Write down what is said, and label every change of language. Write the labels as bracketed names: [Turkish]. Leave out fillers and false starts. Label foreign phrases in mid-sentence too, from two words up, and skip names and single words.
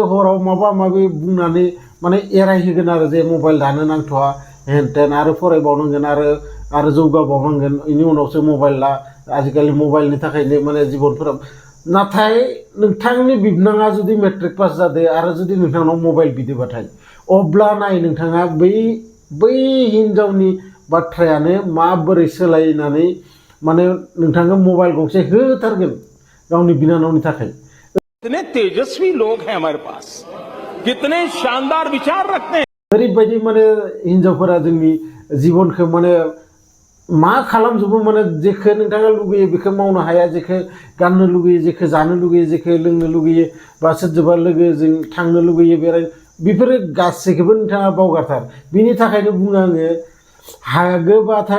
[Bodo] हराव माबा माबि बुंनानै माने एरायहोगोन आरो जे मबाइल दानो नांथ'आ हेन तेन आरो फरायबावनांगोन आरो जौगाबावनांगोन बेनि उनावसो मबाइल ला आजिखालि मबाइलनि थाखायनो माने जिबनफोरा नाथाय नोंथांनि बिबनाङा जुदि मेट्रिक पास जादो आरो जुदि नोंथांनाव मबाइल बिदोबाथाय अब्ला नाय नोंथाङा बै हिनजावनि बाथ्रायानो माबोरै सोलायनानै माने नोंथांनो मबाइल गंसे होथारगोन गावनि बिनानावनि थाखाय [Hindi] कितने तेजस्वी लोग हैं हमारे पास कितने शानदार विचार रखते हैं [Bodo] ओरैबायदि माने हिनजावफोरा जोंनि जिबनखौ माने मा खालामजोबो माने जेखौ नोंथाङा लुगैयो बेखौ मावनो हाया जेखौ गाननो लुगैयो जेखौ जानो लुगैयो जेखौ लोंनो लुगैयो बा सोरजोंबा लोगोजों थांनो लुगैयो बेरायनो बेफोरो गासैखौबो नोंथाङा बावगारथार बिनि थाखायनो बुङो आङो हागोबाथाय